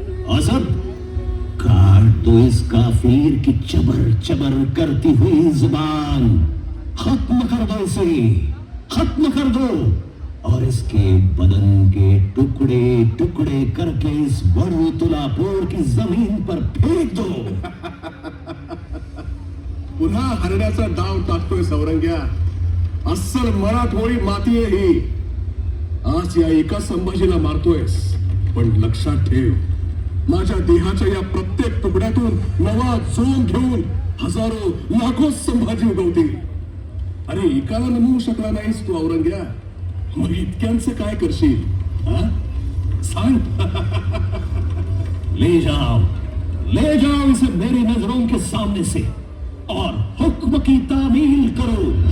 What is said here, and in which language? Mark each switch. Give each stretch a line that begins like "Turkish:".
Hindi: असद, काट दो इस काफिर की चबर चबर करती हुई जुबान। खत्म कर दो इसे, खत्म कर दो, और इसके बदन के टुकड़े टुकड़े करके इस बड़ू तुलापुर की जमीन पर फेंक दो।
Marathi: पुन्हा हरण्याचा डाव टाकतोय औरंग्या, अस्सल मराठमोळी माती आहे ही। आज या एका संभाजीला मारतोयस, पण लक्षात ठेव, माझ्या देहाच्या या प्रत्येक तुकड्यातून नवा जोम घेऊन हजारो लाखो संभाजी उगवतील। अरे एकाला नमवू शकला नाहीस तू औरंग्या, मग इतक्यांचं काय करशील? सांग।
Hindi: ले जाओ इसे मेरी नजरों के सामने से और हुक्म की तामील करो।